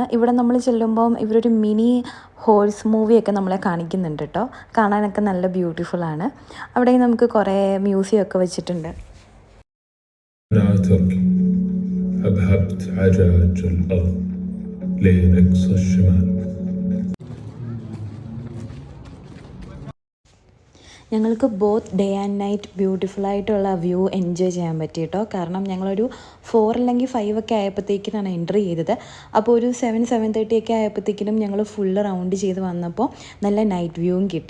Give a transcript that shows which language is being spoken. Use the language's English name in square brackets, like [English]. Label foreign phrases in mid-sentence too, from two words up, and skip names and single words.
[Malayalam] ഇവിടെ നമ്മൾ ചെല്ലുമ്പം ഇവരൊരു [English] mini horse movie [Malayalam] നമ്മളെ കാണിക്കുന്നുണ്ട് കേട്ടോ. കാണാനൊക്കെ നല്ല ബ്യൂട്ടിഫുള്ളാണ്. അവിടെ നമുക്ക് കുറേ മ്യൂസിയം ഒക്കെ വെച്ചിട്ടുണ്ട്. [Arabic] أبهبت عجاج الأرض لين أقصى الشمال. [Malayalam] ഞങ്ങൾക്ക് [English] both day and night [Malayalam] ബ്യൂട്ടിഫുള്ളായിട്ടുള്ള [English] view enjoy [Malayalam] ചെയ്യാൻ പറ്റി കേട്ടോ. കാരണം ഞങ്ങളൊരു 4 അല്ലെങ്കിൽ 5 ഒക്കെ ആയപ്പോഴത്തേക്കിനാണ് എൻട്രി ചെയ്തത്. അപ്പോൾ ഒരു 7-7:30 ഒക്കെ ആയപ്പോഴത്തേക്കിനും ഞങ്ങൾ [English] full round [Malayalam] ചെയ്ത് വന്നപ്പോൾ നല്ല [English] night view [Malayalam] കിട്ടി.